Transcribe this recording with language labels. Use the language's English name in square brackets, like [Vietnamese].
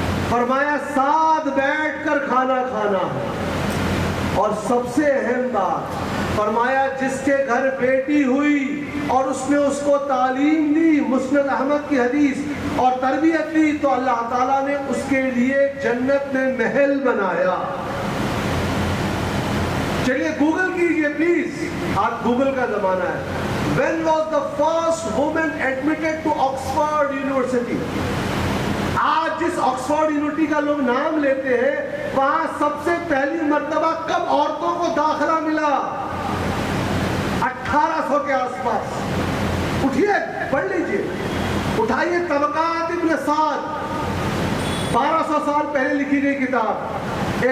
[Urdu] فرمایا ساتھ بیٹھ کر کھانا کھانا ہے. اور سب سے اہم بات فرمایا جس کے گھر بیٹی ہوئی اور اس نے اس کو تعلیم دی, مسند احمد کی حدیث, اور تربیت دی, تو اللہ تعالیٰ نے اس کے لیے جنت میں محل بنایا. چلیے گوگل کیجئے پلیز, آج گوگل کا زمانہ ہے. [English] When was the first woman admitted to Oxford University? [Urdu] آج جس آکسفورڈ یونیورسٹی کا لوگ نام لیتے ہیں وہاں سب سے پہلی مرتبہ کب عورتوں کو داخلہ ملا؟ 1800 کے آس پاس. اٹھیے پڑھ لیجئے, اٹھائیے طبقات ابن سعد, 1200 سال پہلے لکھی گئی کتاب.